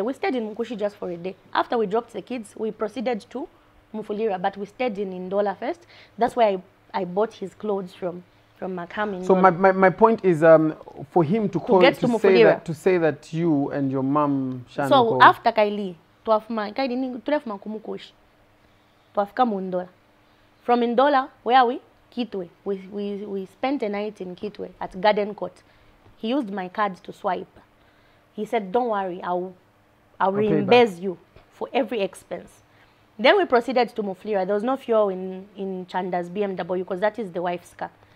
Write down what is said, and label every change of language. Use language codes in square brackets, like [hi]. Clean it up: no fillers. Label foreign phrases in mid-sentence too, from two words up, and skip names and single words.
[en] We stayed in Mukushi just for a day. After we dropped the kids, we proceeded to Mufulira, but we stayed in Ndola first. That's where I bought his clothes from Makam. So my point is for him to call to say that you and your mom Shanko. So after Kaili, [bem] tulefuma kumukoshi. Tuafika Mundola. [en] From Ndola, where are we? Kitwe. We spent a night in Kitwe at Garden Court. He used my card to swipe. He said, don't worry, I'll reimburse you for every expense. Then we proceeded to Mufulira. There was no fuel in Chanda's BMW because that is the wife's car.